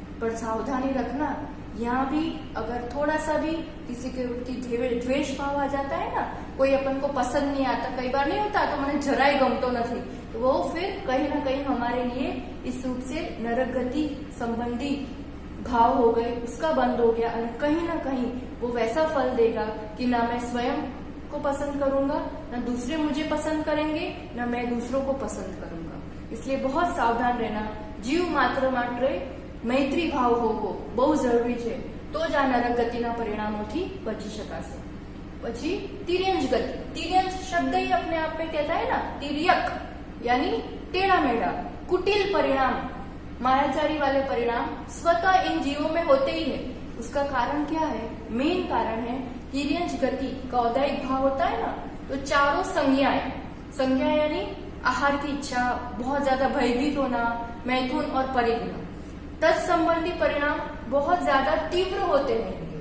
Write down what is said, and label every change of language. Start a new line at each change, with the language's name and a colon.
Hindi: पर सावधानी रखना, यहाँ भी अगर थोड़ा सा भी किसी के प्रति द्वेष भाव आ जाता है ना, कोई अपन को पसंद नहीं आता, कई बार नहीं होता, तो
Gujarati: मैंने जराई गमतो नहीं,
Hindi: तो वो फिर कहीं ना कहीं हमारे लिए इस रूप से नरक गति संबंधी भाव हो गए, उसका बंद हो गया, और कहीं ना कहीं वो वैसा फल देगा कि ना मैं स्वयं को पसंद करूंगा, ना दूसरे मुझे पसंद करेंगे, ना मैं दूसरों को पसंद करूंगा। इसलिए बहुत सावधान रहना। जीव मात्र मैत्री भाव हो
Gujarati: બહુ જરૂરી છે, તો જ આ નરક ગતિના પરિણામોથી બચી શકાશે।
Hindi: પછી तिर्यंच गति, तिर्यंच शब्द ही अपने आप में कहता है ना, तिर्यक यानी टेढ़ा मेढ़ा, कुटिल परिणाम, मायाचारी वाले परिणाम स्वतः इन जीवों में होते ही है। उसका कारण क्या है, मेन कारण है तिर्यंच गति का औदायिक भाव होता है ना, तो चारों संज्ञाएं, संज्ञा यानी आहार की इच्छा, बहुत ज्यादा भयभीत होना, मैथुन और परिग्रह, तत्संबंधी परिणाम बहुत ज्यादा तीव्र होते हैं।